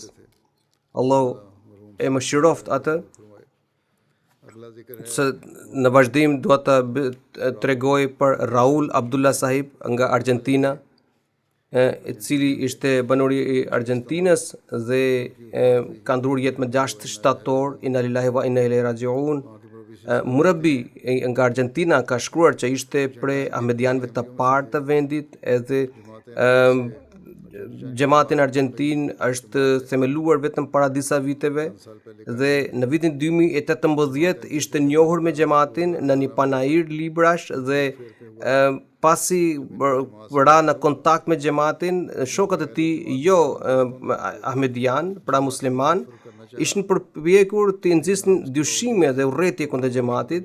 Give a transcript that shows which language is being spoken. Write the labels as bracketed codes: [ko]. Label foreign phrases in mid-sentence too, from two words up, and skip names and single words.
[sq] Allahu e mëshiroft atë. Në vazhdim dua të tregoj për Raul Abdullah sahib nga Argentina, i cili ishte banori i Argentinës dhe ka ndruar jetë më 6 shtator. [ar] إنا لله وإنا إليه راجعون. [sq] Murabbi nga Argentina ka shkruar që ishte prej ahmedianëve të parë të vendit, edhe xhamati në Argentinë është themeluar vetëm para disa viteve dhe në vitin 2018 ishte njohur me xhamatin në një panair librash dhe pasi ra në kontakt me xhamatin, shokët e tij jo ahmedian, pra musliman, ishin përpjekur të nxjisnin dyshime dhe urrëtie kundër xhamatit.